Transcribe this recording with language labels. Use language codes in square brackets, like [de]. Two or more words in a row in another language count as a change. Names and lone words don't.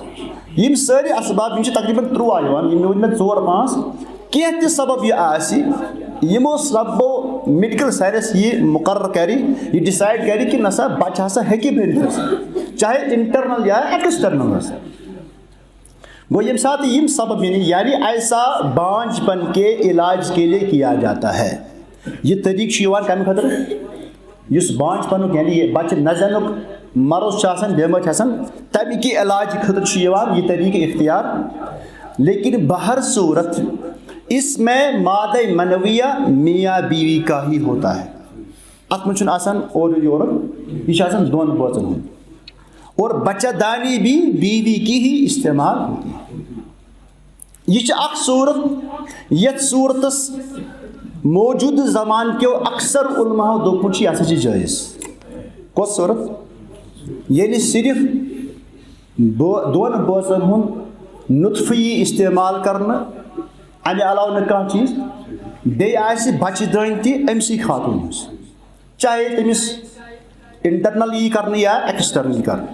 [ks] یِم سٲری اسباب یِم چھِ تقریٖباً 13 یِوان یِم ؤنۍ مےٚ 4-5 کینٛہہ تہِ سبب یہِ آسہِ یِمو سببو [en] medical science [ks] یہِ مقرر کرِ یہِ ڈِسایڈ کرِ کہ نسا بچہ ہسا ہیٚکہِ بٔنِتھ چاہے انٹرنل یا ایکسٹرنل ہسا. گو ییٚمہِ ساتہٕ یِم سبب [ur] یعنی ایسا بانجھ پن کے علاج کے لیے کیا جاتا ہے. [ks] یہ طریقہ چھُ یِوان کمہِ خٲطرٕ یُس بانجھ پنُک یعنی یہ بچہ نہ زینُک مرض چھُ آسان بٮ۪مٲرۍ چھِ آسان تمہِ کہِ علاج خٲطرٕ چھُ یِوان یہ طریقہ اختیار. [ur] لیکن بہر صورت اس میں مادہ منویہ میاں بیوی کا ہی ہوتا ہے. [ks] اتھ منٛز چھُنہٕ آسان اورٕ یورٕ یہِ چھُ آسان دۄن بٲژن ہُنٛد [ur] اور بچہ دانی بھی بیوی کی ہی استعمال ہوتی ہے. [ks] یہ چھِ اکھ صورت یتھ صورتس موجودٕ زمان کیو اکثر علماء دوٚپمُت چھُ یہِ ہسا چھِ جٲیز. کۄس صورت ییٚلہِ صرف دۄن بٲژن ہُنٛد نُطفہٕ یی استعمال کرنہٕ امہِ علاوٕ نہٕ کانٛہہ چیٖز بیٚیہِ آسہِ بچہِ دٲنۍ تہِ أمسٕے خاتوٗن ہٕنٛز چاہے تٔمِس انٹرنل یی کرنہٕ یا ایکسٹرنل یی کرنہٕ.